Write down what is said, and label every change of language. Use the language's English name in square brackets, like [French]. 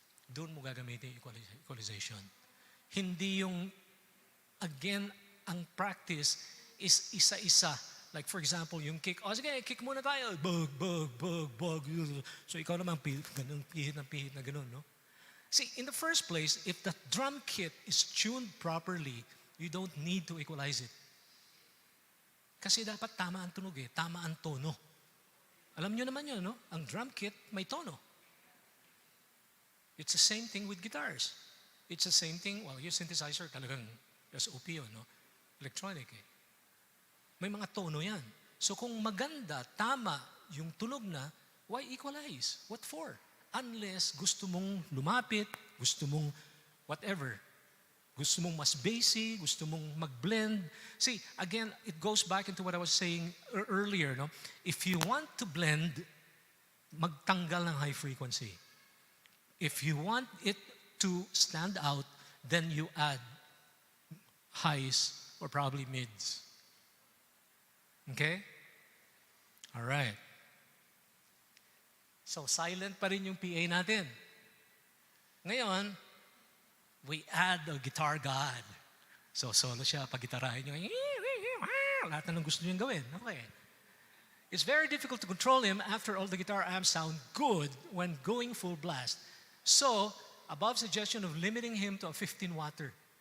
[Filipino] Doon mo gagamitin yung equalization. Hindi yung, again, ang practice is isa-isa. [English] Like for example, [Filipino] yung kick, sige, kick muna tayo. Bug, bug, bug, bug. So ikaw naman, pihit na ganun, no? [English] See, in the first place, if the drum kit is tuned properly, you don't need to equalize it. [Filipino] Kasi dapat tama ang tunog tama ang tono. Alam nyo naman yun, no? Ang drum kit may tono. [English] It's the same thing with guitars. It's the same thing, well, [Filipino] yung synthesizer talagang SOP yun, no? Electronic May mga tono yan. So kung maganda, tama yung tunog na, [English] why equalize? What for? [Filipino] Unless gusto mong lumapit, gusto mong whatever. Gusto mong mas bassy, gusto mong mag-blend. [English] See, again, it goes back into what I was saying earlier, no? If you want to blend, [Filipino] magtanggal ng [English] high frequency. If you want it to stand out, then you add highs or probably mids. Okay? All right. [Filipino] So, silent pa rin yung PA natin. Ngayon, [English] we add a guitar god. [Filipino] So, solo siya, pag-gitarahin nyo, lahat na ng gusto nyo gawin. Okay. [English] It's very difficult to control him after all the guitar amps sound good when going full blast. So, above suggestion of limiting him to a 15-watter.